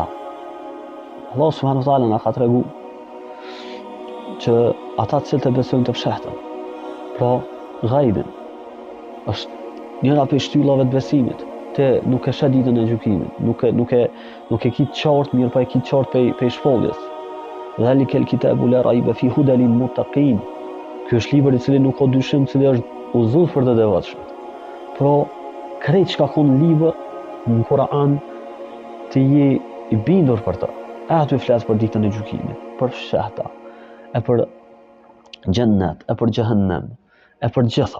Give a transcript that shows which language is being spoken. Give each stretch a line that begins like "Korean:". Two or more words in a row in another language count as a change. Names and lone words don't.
Albanian: Allah
Arabic: سبحانه وتعالى
Albanian: na ka treguar që ata të cilët e besojnë të fshehtën, pra ghaibin, është njëra prej shtyllave të besimit. Te nuk e sheh ditën e gjykimit, nuk e kitë qartë, mirë pa e kitë qartë pe shpalljes.
Arabic: ذلك الكتاب لا ريب في هدى للمتقين.
Albanian: Ky është libër i cili nuk ka dyshim, i cili është udhëzues për të devotshëm. Pra, krejt çka ka në libër në Kur'an të je i bindur për të. E aty flas për ditën e gjykimit, për fshehta, e për xhennet, e për xhehenem, e për gjitha.